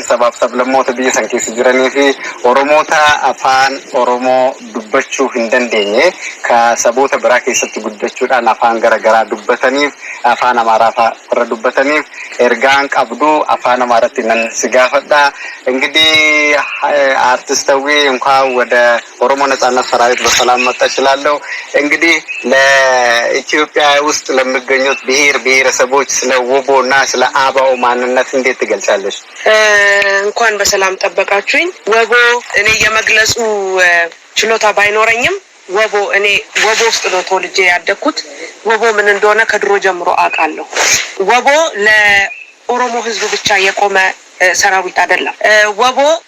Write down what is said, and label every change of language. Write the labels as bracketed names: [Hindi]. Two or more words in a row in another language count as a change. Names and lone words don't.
[Oromo] sabaaf sablammoota biyya san keessa jiranii fi Oromoota afaan Oromoo dubbachuu hin dandeenye ka saboota biraa keessatti guddachuudhaan afaan garagaraa dubbataniif afaan Amaaraa irra dubbataniif ergaan qabdu afaan Amaaraatti nan si gaafadha [Amharic] እንግዲህ አርቲስታዊ እንኳን ወደ ኦሮሞ ነጻነት ሰራዊት በሰላም መጣች እላለሁ እንግዲህ ለኢትዮጵያ ውስጥ ለሚገኙት ብሔረሰቦች ስለ ወቦና ስለ አባው ማንነት እንዴት ትገልጻለሽ እንኳን በሰላም ጠበቃችሁኝ ወቦ እኔ የመግለጹ ችሎታ ባይኖረኝም ወቦ እኔ ወቦ ውስጥ ነው ተወልጄ ያደኩት ወቦ ምን እንደሆነ ከድሮ ጀምሮ አውቃለሁ ወቦ ለኦሮሞ ህዝብ ብቻ የቆመ ሰራዊት አይደለም ወቦ